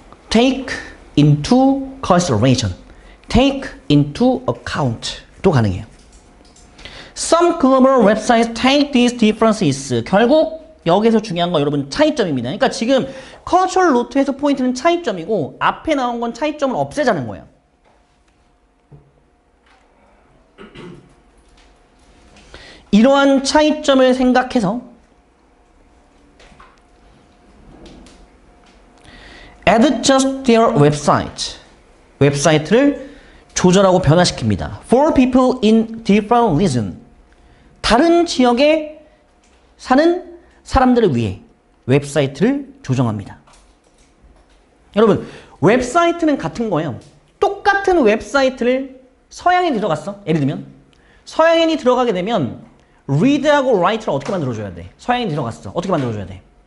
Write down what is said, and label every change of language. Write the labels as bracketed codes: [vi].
[en] take into consideration, take into account [ko] 도 가능해요. [en] Some global websites take these differences. [ko] 결국 여기서 중요한 건 여러분 차이점입니다. 그러니까 지금 cultural root에서 포인트는 차이점이고 앞에 나온 건 차이점을 없애자는 거예요. 이러한 차이점을 생각해서 [en] adjust their website. [ko] 웹사이트를 조절하고 변화시킵니다. [en] For people in different region. [ko] 다른 지역에 사는 사람들을 위해 웹사이트를 조정합니다. 여러분, 웹사이트는 같은 거예요. 똑같은 웹사이트를 서양인이 들어갔어. 예를 들면 서양인이 들어가게 되면 read하고 write를 어떻게 만들어줘야 돼? 서양인이 들어갔어. 어떻게 만들어줘야 돼?